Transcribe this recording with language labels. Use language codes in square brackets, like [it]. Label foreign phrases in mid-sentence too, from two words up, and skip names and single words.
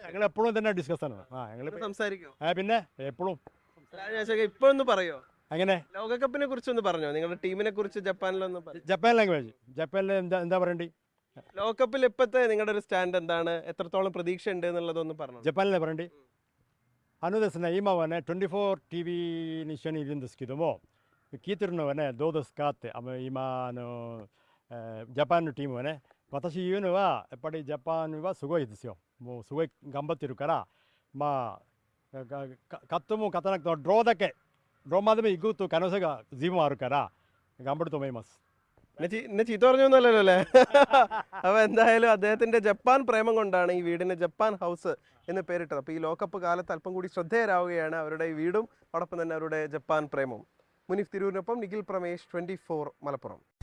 [ml] ഞങ്ങൾ എപ്പോഴും തന്നെ ഡിസ്കസ് ആണ്. ഞങ്ങൾ സംസാരിക്കോ? പിന്നെ എപ്പോഴും ഇപ്പോൾ ഒന്ന് പറയോ? അങ്ങനെ ലോകകപ്പിനെ കുറിച്ചൊന്ന് പറഞ്ഞോ, നിങ്ങളുടെ ടീമിനെ കുറിച്ച് ജപ്പാനിലൊന്ന്? ജപ്പാൻ ലാംഗ്വേജ് ജപ്പാനിൽ എന്താ പറയണ്ടേ? ലോകകപ്പിൽ ഇപ്പോഴത്തെ നിങ്ങളുടെ ഒരു സ്റ്റാൻഡ് എന്താണ്? എത്രത്തോളം പ്രതീക്ഷ ഉണ്ട് എന്നുള്ളതൊന്ന് പറഞ്ഞു. ജപ്പാനിലെ പറയണ്ടേ? [ja] 今はね24 TV に一緒にいるんですけども、聞いてるのはねどうですかって。今ジャパンのチームはね、私言うのはやっぱりジャパンはすごいですよ。もうすごい頑張ってるから、まあ勝っても勝たなくてもドローまでも行くと可能性が随分あるから頑張ると思います。 [ml] എന്നെ ചീത്ത പറഞ്ഞൊന്നുമല്ലല്ലോ അല്ലേ? അപ്പോൾ എന്തായാലും അദ്ദേഹത്തിൻ്റെ ജപ്പാൻ പ്രേമം കൊണ്ടാണ് ഈ വീടിന് ജപ്പാൻ ഹൗസ് എന്ന് പേരിട്ടത്. അപ്പോൾ ഈ ലോകകപ്പ് കാലത്ത് അല്പം കൂടി ശ്രദ്ധേയരാവുകയാണ് അവരുടെ ഈ വീടും അതോടൊപ്പം തന്നെ അവരുടെ ജപ്പാൻ പ്രേമവും. മുനീഫ് തിരൂരിനൊപ്പം നിഖിൽ പ്രമേഷ്, 24 മലപ്പുറം.